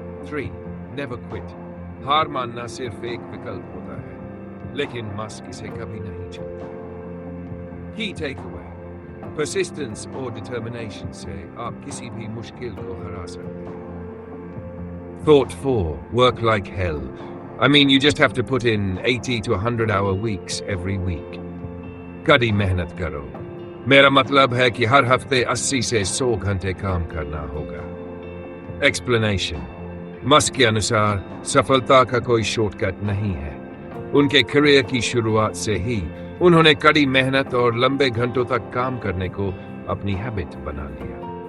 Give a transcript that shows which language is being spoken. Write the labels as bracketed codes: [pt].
[en] 3. Never quit. [hi] हार मानना सिर्फ एक विकल्प होता है, लेकिन मस्क इसे कभी नहीं छोड़ता। [en] key takeaway: [hi] परसिस्टेंस और डिटर्मिनेशन से आप किसी भी मुश्किल को हरा सकते हैं. [en] Thought 4. Work like hell. I mean, you just have to put in 80 to 100 hour weeks every week. [hi] कड़ी मेहनत करो. मेरा मतलब है कि हर हफ्ते 80 से 100 घंटे काम करना होगा. [en] Explanation. [hi] मस्क के अनुसार सफलता का कोई शॉर्टकट नहीं है. उनके करियर की शुरुआत से ही उन्होंने कड़ी मेहनत और लंबे घंटों तक काम करने को अपनी हैबिट बना लिया.